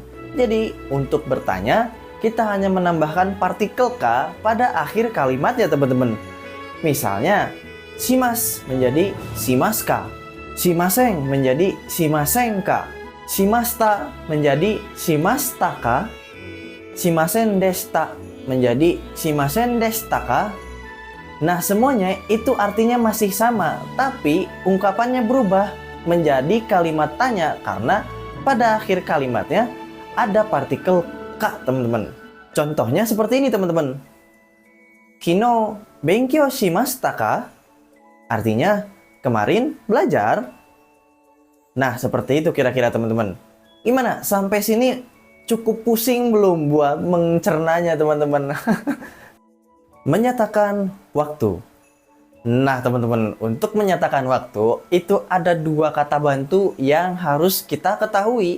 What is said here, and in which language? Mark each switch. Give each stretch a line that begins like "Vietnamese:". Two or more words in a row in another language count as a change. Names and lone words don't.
Indonesian: Jadi, untuk bertanya, kita hanya menambahkan partikel K pada akhir kalimatnya, teman-teman. Misalnya, shimas menjadi shimaska, shimaseng menjadi shimasengka, shimashita menjadi shimashitaka,
Japanese: しませんでした
Indonesian: menjadi
Japanese: しませんでしたか.
Indonesian: Nah, semuanya itu artinya masih sama, tapi ungkapannya berubah menjadi kalimat tanya karena pada akhir kalimatnya ada partikel K, teman-teman. Contohnya seperti ini, teman-teman.
Japanese: 昨日勉強しましたか?
Indonesian: Artinya, kemarin belajar. Nah, seperti itu kira-kira, teman-teman. Gimana? Sampai sini cukup pusing belum buat mencernanya, teman-teman? Menyatakan waktu. Nah, teman-teman, untuk menyatakan waktu itu ada dua kata bantu yang harus kita ketahui.